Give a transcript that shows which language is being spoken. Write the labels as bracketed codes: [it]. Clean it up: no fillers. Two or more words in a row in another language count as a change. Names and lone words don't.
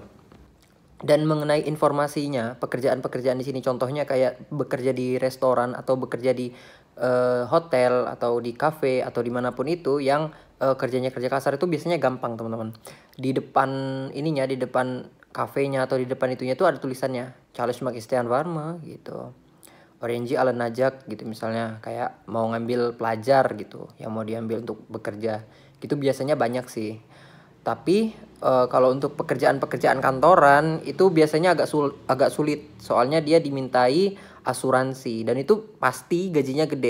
[id] Dan mengenai informasinya, pekerjaan-pekerjaan di sini contohnya kayak bekerja di restoran atau bekerja di hotel atau di cafe atau dimanapun itu yang kerjanya kerja kasar itu biasanya gampang teman-teman. Di depan ininya, di depan kafenya atau di depan itunya itu ada tulisannya [tr] Çalışmak isteyen var mı [id] gitu. [tr] Öğrenci alınacak [id] gitu misalnya, kayak mau ngambil pelajar gitu yang mau diambil untuk bekerja. Gitu biasanya banyak sih. Tapi kalau untuk pekerjaan-pekerjaan kantoran itu biasanya agak sulit. Soalnya dia dimintai asuransi dan itu pasti gajinya gede.